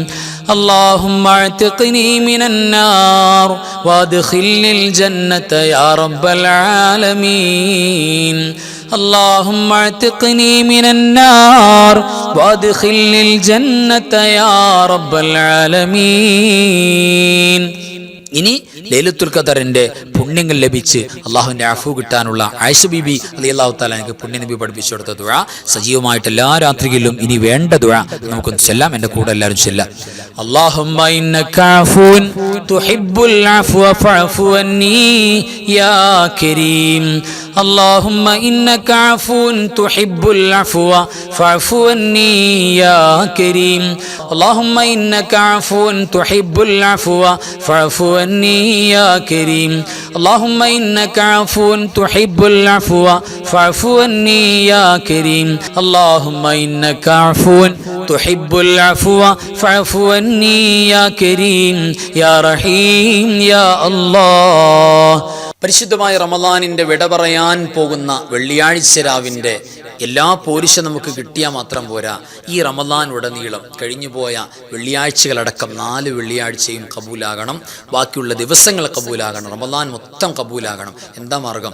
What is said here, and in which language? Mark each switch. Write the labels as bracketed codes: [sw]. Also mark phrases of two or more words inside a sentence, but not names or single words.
[ar] اللهم اعتقني من النار وادخلني الجنة يا رب العالمين. اللهم اعتقني من النار وادخلني الجنة يا رب العالمين. [ml] ഇനി ലൈലത്തുൽ ഖദറിന്റെ പുണ്യങ്ങൾ ലഭിച്ച് അള്ളാഹുവിന്റെ അഫു കിട്ടാനുള്ള ആയിഷ ബീബി [ar] رضي الله تعالى [ml] എനിക്ക് പുണ്യനബി പഠിപ്പിച്ചു കൊടുത്ത ദുആ സജീവമായിട്ട് എല്ലാ രാത്രികളിലും ഇനി വേണ്ട ദുആ നമുക്കൊന്ന് ചൊല്ലാം. എൻ്റെ കൂടെ എല്ലാവരും ചൊല്ലാം. [ar] اللهم إنك عفو تحب العفو فاعف عني يا كريم. اللهم إنك عفو تحب العفو فاعف عني يا كريم. اللهم إنك عفو تحب العفو فاعف عني يا كريم. اللهم إنك عفو تحب العفو فاعف عني يا كريم. اللهم إنك عفو تحب العفو فاعف عني يا كريم يا رحيم يا الله. [ml] പരിശുദ്ധമായ റമദാനിന്റെ വിട പറയാൻ പോകുന്ന വെള്ളിയാഴ്ച രാവിന്റെ എല്ലാ പോരിശ നമുക്ക് കിട്ടിയാൽ മാത്രം പോരാ. ഈ റമദാൻ ഉടനീളം കഴിഞ്ഞുപോയ വെള്ളിയാഴ്ചകളടക്കം 4 വെള്ളിയാഴ്ചയും കബൂലാകണം. ബാക്കിയുള്ള ദിവസങ്ങൾ കബൂലാകണം. റമദാൻ മൊത്തം കബൂലാകണം. എന്താ മാർഗം?